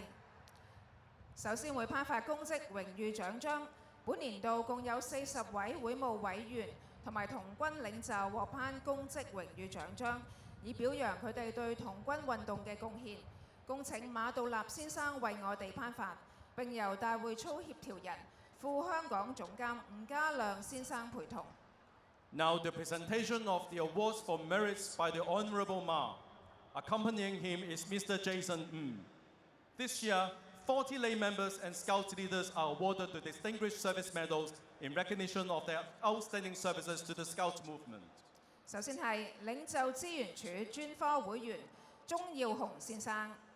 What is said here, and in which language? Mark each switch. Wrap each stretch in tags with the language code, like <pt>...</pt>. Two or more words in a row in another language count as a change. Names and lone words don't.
<yue>首先會頒發公職榮譽獎章，本年度共有40位會務委員同埋童軍領袖獲頒公職榮譽獎章，以表揚佢哋對童軍運動嘅貢獻。恭請馬道立先生為我哋頒發，並由大會操協調人、副香港總監吳家亮先生陪同。</yue> <en>Now the presentation of the awards for merits by the Honourable Ma. Accompanying him is Mr. Jason This year, 40 lay members and Scout leaders are awarded the Distinguished Service Medals in recognition of their outstanding services to the Scout movement.</en> <yue>首先係領袖資源處專科會員鍾耀雄先生。</yue>